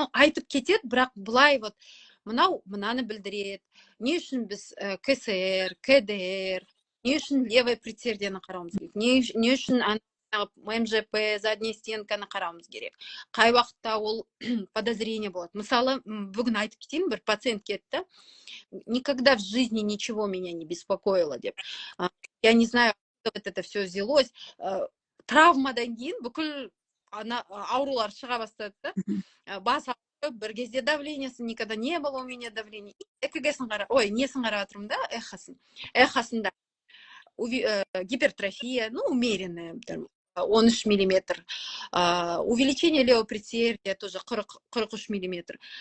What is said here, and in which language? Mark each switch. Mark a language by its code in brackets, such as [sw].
[kk] Айтып кетеді, бірақ бұлай вот мынаны білдіреді. Не үшін біз КСР, КДР, не үшін левый предсердияны қарауымыз керек, не үшін МЖП, задняя стенканы қарауымыз керек. Қай уақытта ол подозрение болады. Мысалы, бүгін айтып кетейін, бір пациент кетті. [ru] Никогда в жизни ничего меня не беспокоило [kk] деп. [ru] Я не знаю, откуда это все взялось. [kk] Травмадан кейін бүкіл аурулар шыға бастады да. Бас ауырып, бір кезде давлениесі [ru] никогда не было у меня давления. [kk] ЭКГ-сын несін қарап отырмын да, эхосында гипертрофия, [ru] умеренная, [kk] 13 миллиметр. [ru] Увеличение левого предсердия тоже 43 миллиметр.